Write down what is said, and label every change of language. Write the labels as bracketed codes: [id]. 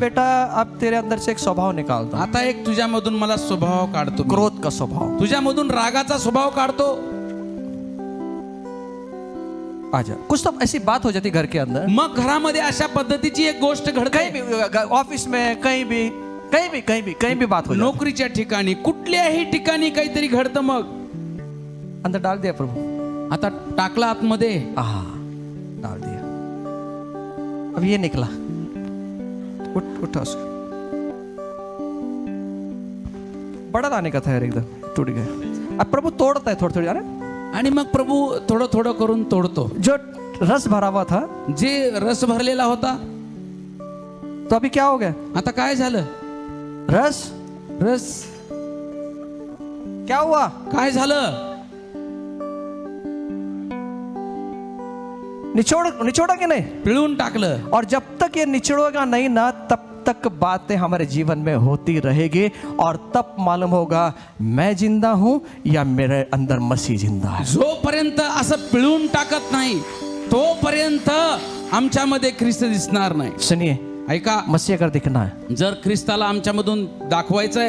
[hi] बेटा, अब तेरे अंदर से एक स्वभाव निकालता हूं, [mr] आता एक तुझ्यामधून मला स्वभाव काढतो मी. [hi] क्रोध का स्वभाव। [mr] तुझ्यामधून रागाचा स्वभाव काढतो. [hi] आजा, कुछ तो ऐसी बात हो जाती घर के अंदर, [mr] मग घरामध्ये अशा पद्धतीची एक गोष्ट घडते. [hi] कहीं भी, ऑफिस में, कहीं भी बात हो जाती। [mr] नोकरीच्या ठिकाणी, कुठल्याही ठिकाणी काहीतरी घडतं. मग [hi] अंदर डाल दिया प्रभु, [mr] आता टाकला आतमध्ये, [hi] डाल दिया। अब ये निकला, उठा उसको। बड़ा लाने का था यार, एकदम टूट गया। अब प्रभु तोड़ता है थोड़ी थोड़ी, अरे [mr] आणि मग प्रभु थोडं थोडं करून तोडतो. [hi] जो रस भरा हुआ था, [mr] जे रस भरलेला होता, [hi] तो अभी क्या हो गया? [mr] आता काय झालं? रस रस [hi] क्या हुआ? [mr] काय [hi] निचोड़ा कि नहीं? [mr] पिळून टाकलं. [hi] और जब तक ये निचोड़ेगा नहीं ना, तब तक बातें हमारे जीवन में होती रहेगी, और तब मालूम होगा मैं जिंदा हूं या मेरे अंदर मसीह जिंदा है। [mr] जोपर्यंत असं पिळून टाकत नाही, तोपर्यंत आमच्यामध्ये ख्रिस्त दिसणार नाही. [hi] सुनिए, [mr] ऐका, [hi] मसीह अगर दिखना है, [mr] जर ख्रिस्ताला आमच्यामधून दाखवायचं आहे,